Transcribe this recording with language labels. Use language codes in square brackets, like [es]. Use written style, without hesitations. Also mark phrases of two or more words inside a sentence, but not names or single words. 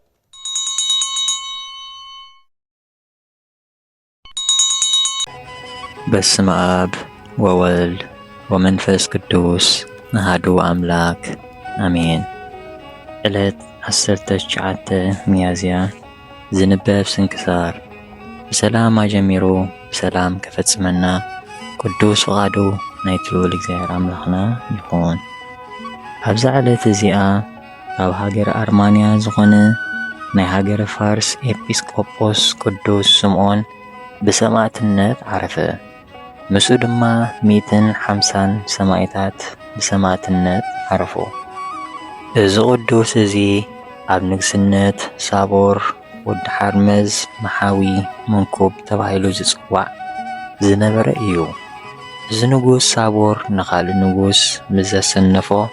[gez] በስመ አብ ወወልድ ወመንፈስ ቅዱስ አሐዱ አምላክ አሜን። [ti] ዕለት 19 ሚያዝያ ዝንበብ ስንክሳር። በሰላም አጀሚሮ በሰላም ከፈጽመና ቅዱስ ፈቃዱ ናይቲ ልዑል እግዚአብሔር አምላኽና ይኹን። ኣብዚ ዕለት እዚኣ ኣብ ሃገረ ኣርማንያ ዝኾነ ናይ ሃገረ ፋርስ ኤጲስቆጶስ ቅዱስ ስምዖን ብሰማዕትነት ዓረፈ። ምስኡ ድማ 150 ሰማዕታት ብሰማዕትነት ዓረፉ። እዚ ቅዱስ እዚ ኣብ ንግስነት ሳቦር ወዲ ሓርመዝ መሓዊ መንኩብ ተባሂሉ ዝጽዋዕ ዝነበረ እዩ። እዚ ንጉስ ሳቦር ንኻልእ ንጉስ ምስ ዘሰነፎ